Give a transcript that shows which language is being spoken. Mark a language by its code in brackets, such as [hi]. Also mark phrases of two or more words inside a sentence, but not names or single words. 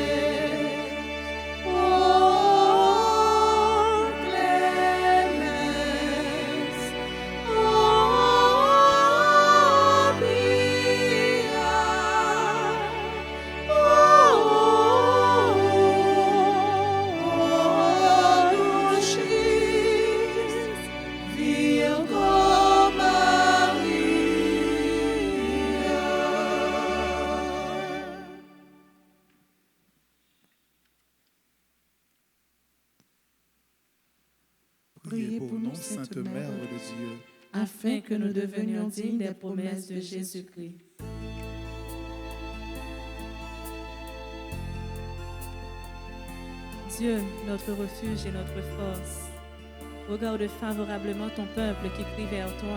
[la] O clemens, o pia, o dulcis Virgo Maria. [fr] Priez pour nous, Sainte Mère de Dieu, afin que nous devenions dignes des promesses de Jésus-Christ. Dieu, notre refuge et notre force, regarde favorablement ton peuple qui crie vers toi.